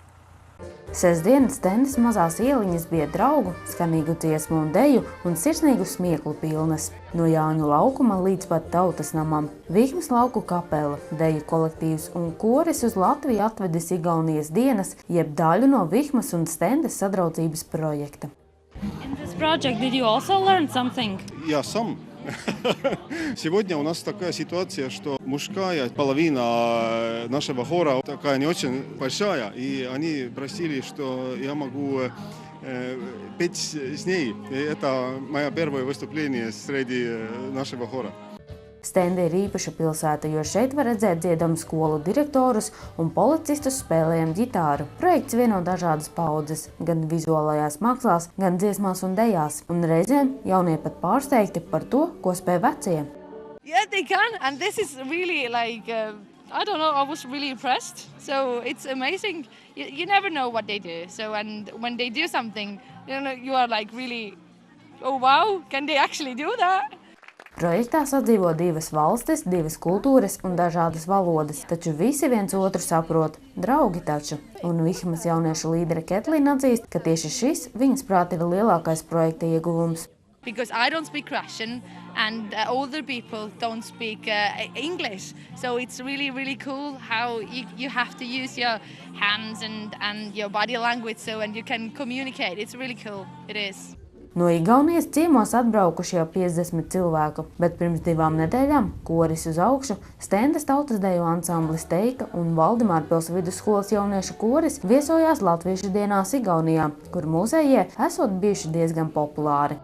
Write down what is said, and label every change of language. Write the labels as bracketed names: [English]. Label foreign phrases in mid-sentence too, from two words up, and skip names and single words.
[Latvian] Sestdienas stendes mazās ieliņas bija draugu, skanīgu dziesmu un deju un sirsnīgu smieklu pilnas. No Jāņu laukuma līdz pat Tautas namam. Vihmas lauku kapela, deju kolektīvs un koris uz Latviju atvedis Igaunijas dienas, jeb daļu no Vihmas un stendes sadraudzības projekta. [English] In this project, did you also learn something? [Russian] Я сам. Сегодня у нас такая ситуация, что мужская половина нашего хора такая не очень большая, и они просили, что я могу петь с ней. И это мое первое выступление среди нашего хора. [Latvian] Stende ir īpaša pilsēta, jo šeit var redzēt dziedamu skolu direktorus un policistus spēlējam ģitāru. Projekts vieno dažādas paudzes, gan vizuālajās mākslās, gan dziesmās un dejās. Un reizēm jaunie pat pārsteigti par to, ko spēj vecie. [English] Yeah, they can, and this is really like, I don't know, I was really impressed. So it's amazing. You never know what they do. So, and when they do something, you are like really, oh wow, can they actually do that? [Latvian] Projektā sadzīvo 2 valstis, 2 kultūras un dažādas valodas, taču visi viens otru saprot, draugi taču. Un Vihmas jauniešu līdere Ketlīna atzīst, ka tieši šis viņas prāt ir lielākais projekta ieguvums. [English] Because I don't speak Russian and older people don't speak English. So it's really, really cool how you have to use your hands and your body language and you can communicate. It's really cool. It is. [Latvian] No Igaunijas ciemos atbraukuši jau 50 cilvēku, bet pirms 2 nedēļām koris uz augšu, Stendes tautas deju ansamblis Teika un Valdemārpils vidusskolas jauniešu koris viesojās Latviešu dienās Igaunijā, kur mūzejie esot bijuši diezgan populāri.